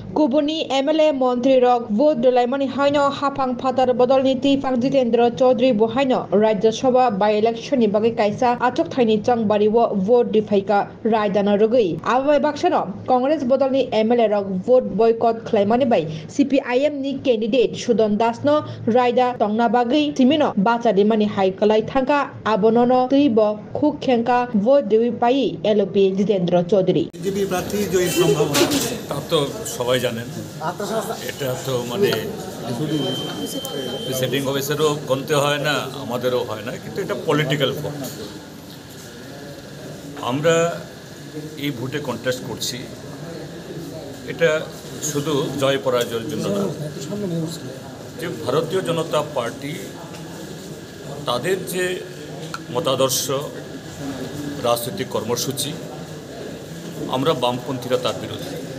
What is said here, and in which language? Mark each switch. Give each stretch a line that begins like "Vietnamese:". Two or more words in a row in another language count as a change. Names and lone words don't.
Kok Borok: Kubuni MLA Montri Rock Vote Dolaimani Haino Hapang Patar Bodolniti Fang Jitendra Chaudhary Buhaino Rajya Sabha
English: by election
Kok Borok: ni bagi kaisa atok thaini chang bariwo vote difaika raidana rugui abai baksano Congress Bodolni MLA Rock
English: vote boycott
Kok Borok: claimani by CPIM ni candidate Sudon Dasno raida tongna bagi timino bacha dimani haikalai thangka abonono tuibo khuk khenka vote diwi pai LP Jitendra Chaudhary
Bangla: বিজেপি প্রার্থী জয়ী সম্ভাবনা তা তো সবাই জানেন এটা তো মানে
English: presiding officer
Bangla: গণতে হয় না আমাদেরও হয় না কিন্তু এটা
English: political vote
Bangla: আমরা এই ভোটে কন্টেস্ট করছি এটা শুধু জয় পরাজয়ের জন্য না যে ভারতীয় জনতা পার্টি তাদের যে মতাদর্শ রাজনৈতিক কর্মসূচি আমরা বামপন্থীরা তার বিরোধী